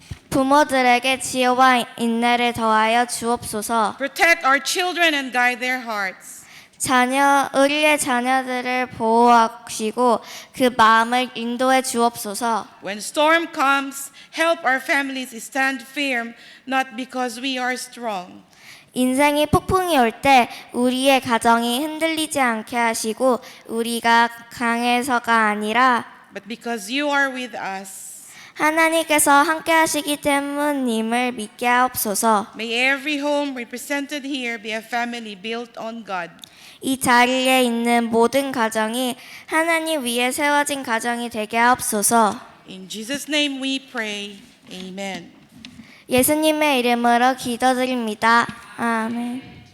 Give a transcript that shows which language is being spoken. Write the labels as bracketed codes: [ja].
[ko] 부모들에게 지혜와 인내를 더하여 주옵소서. [en] Protect our children and guide their hearts. [ko] 우리의 자녀들을 보호하시고 그 마음을 인도해 주옵소서. [en] When storm comes, help our families stand firm, not because we are strong. [ko] 인생의 폭풍이 올 때 우리의 가정이 흔들리지 않게 하시고 우리가 강해서가 아니라 [en] But because you are with us. [ko] 하나님께서 함께 하시기 때문임을 믿게 하옵소서. [en] May every home represented here be a family built on God. [ko] 이 자리에 있는 모든 가정이 하나님 위에 세워진 가정이 되게 하옵소서. [en] In Jesus' name we pray. Amen. [ko] 예수님의 이름으로 기도드립니다. 아멘.